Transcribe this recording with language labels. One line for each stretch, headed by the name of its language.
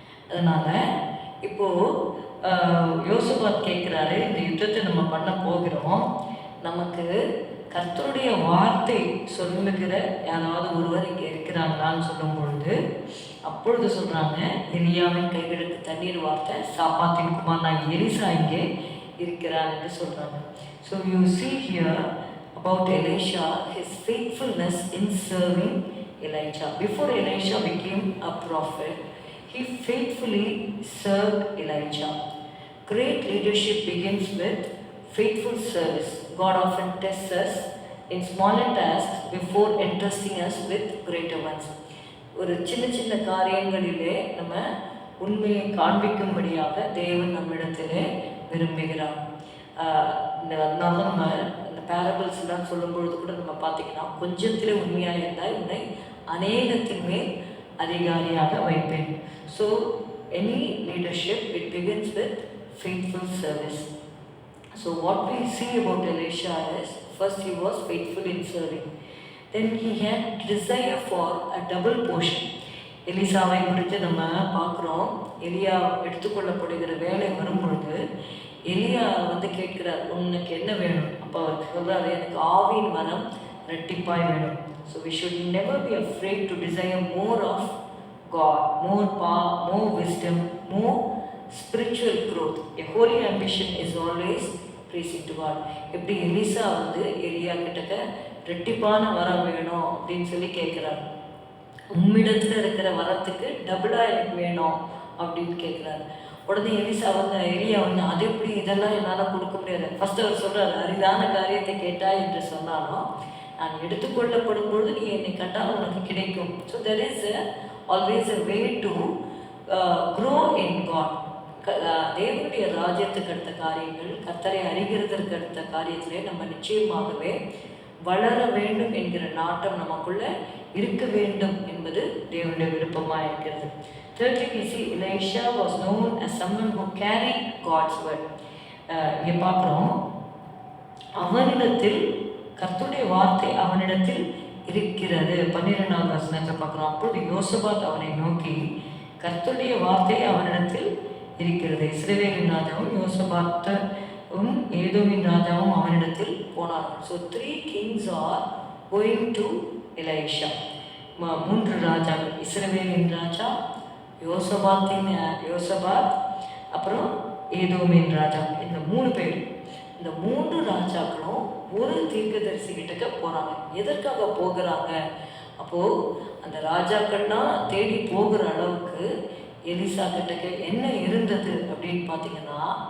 Tamil: அதனால இப்போ யோசபாத் கேட்குறாரு, இந்த யுத்தத்தை நம்ம பண்ண போகிறோம், நமக்கு கர்த்தருடைய வார்த்தை சொல்லுகிற யாராவது ஒருவர் இங்கே இருக்கிறாங்களான்னு சொல்லும் பொழுது, அப்பொழுது சொல்கிறாங்க, எலியாவின் கைகளுக்கு தண்ணீர் வார்த்த சாப்பாத்தின் குமாரனாகிய எலிசா இங்கே இருக்கிறார் என்று சொல்கிறாங்க.
English: So you see here about Elisha, his faithfulness in serving Elijah. Before Elisha became a prophet, he faithfully served Elijah. Great leadership begins with faithful service. God often tests us in smaller tasks before entrusting us with greater ones.
Tamil: ஒரு சின்ன சின்ன காரியங்களிலே நம்ம உண்மையை காண்பிக்கும்படியாக தேவன் நம்மிடத்திலே விரும்புகிறார். அதனால நம்ம இந்த பேரபிள்ஸ்லாம் சொல்லும் பொழுது கூட நம்ம பார்த்திங்கன்னா, கொஞ்சத்திலே உண்மையாக இருந்தால் என்னை அநேகத்தின் மேல் அதிகாரியாக வைப்பேன்.
English: So any leadership it begins with faithful service. So what we see about Elisha is, first he was faithful in serving, then he had desire for a double portion.
Tamil: எலிசாவை குறித்து நம்ம பார்க்குறோம். எலியா எடுத்துக்கொள்ளப்படுகிற வேலை வரும்பொழுது எலியா கேட்கிறார், உனக்கு என்ன வேணும்? அப்போ அவர் சொல்கிறாரு, எனக்கு ஆவியின் வரம் ரெட்டிப்பாய் வேணும்.
English: So we should never be afraid to desire more of God, more power, more wisdom, more spiritual growth. A holy ambition is always praising to God.
Tamil: எப்படி எலிசா எலியா கிட்டக்க ரெட்டிப்பான வரம் வேணும் அப்படின்னு சொல்லி கேட்குறாரு. உம்மிடத்தில் இருக்கிற வரத்துக்கு டபுளாக எனக்கு வேணும் அப்படின்னு கேட்குறாரு. உடனே எலிசா எலியா அது எப்படி, இதெல்லாம் என்னால் கொடுக்க முடியாது. ஃபர்ஸ்ட் அவர் சொல்கிறார், அரிதான காரியத்தை கேட்டாய் என்று சொன்னாலும் நான் எடுத்துக்கொள்ளப்படும் பொழுது நீ என்னை கண்டால் உனக்கு கிடைக்கும்.
English: So there is always a way to grow in God.
Tamil: தேவனுடைய ராஜ்யத்துக்கு அடுத்த காரியங்கள், கர்த்தரை அறிகிறதற்கு அடுத்த காரியத்திலே நம்ம நிச்சயமாகவே வளர வேண்டும் என்கிற நாட்டம் நமக்குள்ள இருக்க வேண்டும் என்பது தேவனுடைய விருப்பமாக இருக்கிறது.
English: Thirdly, we see Elisha was known as someone who carried God's word.
Tamil: இங்கே பார்க்குறோம், அவனிடத்தில் கர்த்தருடைய வார்த்தை அவனிடத்தில் இருக்கிறது. 12வது வசனத்தை பார்க்குறோம். அப்பொழுது யோசபாத் அவனை நோக்கி, கர்த்தருடைய வார்த்தை அவனிடத்தில் இருக்கிறது. இஸ்ரவேலின் ராஜாவும் யோசபாத்தும் ஏதோமின் ராஜாவும் அவனிடத்தில் போனார்கள்.
English: So 3 kings are going to Elisha.
Tamil: 3 ராஜாக்கள், இஸ்ரவேலின் ராஜா, யோசபாத், அப்புறம் ஏதோமின் ராஜா. இந்த 3 பேர், இந்த 3 ராஜாக்களும் ஒரு தீர்க்கதரிசி கிட்டக்க போகிறாங்க. எதற்காக போகிறாங்க? அப்போது அந்த ராஜாக்கள்லாம் தேடி போகிற அளவுக்கு எலிசா கிட்டக்க என்ன இருந்தது அப்படின்னு பார்த்தீங்கன்னா,